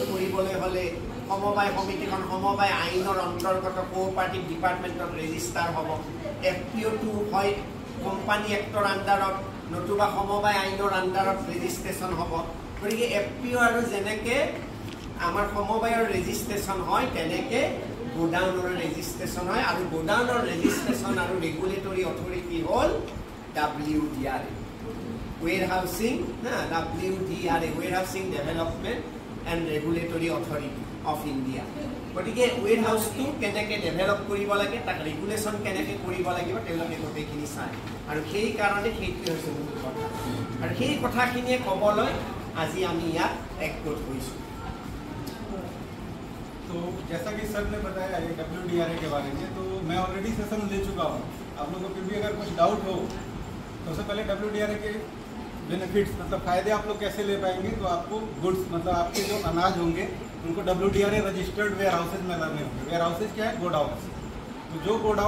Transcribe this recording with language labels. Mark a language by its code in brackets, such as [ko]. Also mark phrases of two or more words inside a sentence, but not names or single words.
[as] কৰিবলৈ হ'লে সমবায় সমিতিখন সমবায় আইনৰ অন্তৰ্গত [en] cooperative departmentত [as] ৰেজিষ্টাৰ হ'ব FPOটো হয় কোম্পানী এক্টৰ আণ্ডাৰত নতুবা সমবায় আইনৰ আণ্ডাৰত ৰেজিষ্ট্ৰেশ্যন হ'ব গতিকে FPO আৰু যেনেকৈ আমাৰ সমবায়ৰ ৰেজিষ্ট্ৰেশ্যন হয় তেনেকৈ গোডাউনৰ ৰেজিষ্ট্ৰেশ্যন হয় আৰু গোডাউনৰ ৰেজিষ্ট্ৰেশ্যন আৰু [en] regulatory authority [as] হ'ল [en] WDRA warehousing WDRA warehousing development and regulatory authority of India [as] গতিকে warehouse-টো কেনেকৈ ডেভেলপ কৰিব লাগে তাক ৰেগুলেশ্যন কেনেকৈ কৰিব লাগিব তেওঁলোকে গোটেইখিনি চায় আৰু সেই কাৰণে সেইটোৱে হৈছে মূল কথা আৰু সেই কথাখিনিয়ে ক'বলৈ আজি আমি ইয়াত একগোট হৈছোঁ [hi] तो जैसा कि सर ने बताया ये WDRA के बारे में तो मैं [en] already session [hi] ले चुका हूँ आप लोगों को फिर भी अगर कुछ डाउट हो तो सबसे पहले WDRA के बेनिफिट्स मतलब फ़ायदे आप लोग कैसे ले पाएंगे तो आपको गुड्स मतलब आपके जो अनाज होंगे उनको WDRA [en] registered ware houses [hi] में लाने होंगे [en] ware houses [hi] क्या है गोडाउन तो जो गोडाउन